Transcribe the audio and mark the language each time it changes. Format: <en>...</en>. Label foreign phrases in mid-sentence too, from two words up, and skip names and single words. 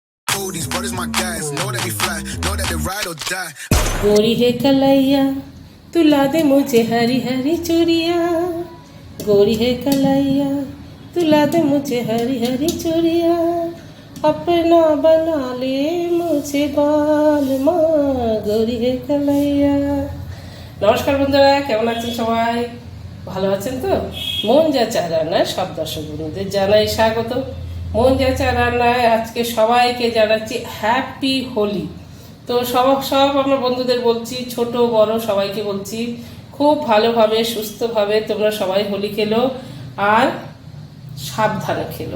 <en>cool, these brothers my guys. Know that we fly, know that they ride or die.</en> <hi>गोरी है कलैया तुला दे मुझे हरी हरी चूड़िया गोरी है कलैया तुला दे मुझे हरी हरी चूड़िया अपना बना ले मुझे बाल माँ गोरी है कलैया।</hi> <bn>নমস্কার বন্ধুরা, কেমন আছেন সবাই? ভালো আছেন তো? মন যা চায় রান্নায় সব দর্শক বন্ধুদের জানাই স্বাগত। মন যা চায় রান্নায় আজকে সবাইকে জানাচ্ছি</bn> <en>happy Holi.</en> <bn>তো সব আমার বন্ধুদের বলছি, ছোট বড় সবাইকে বলছি খুব ভালোভাবে সুস্থভাবে তোমরা সবাই হোলি খেলো আর সাবধানে খেলো।</bn>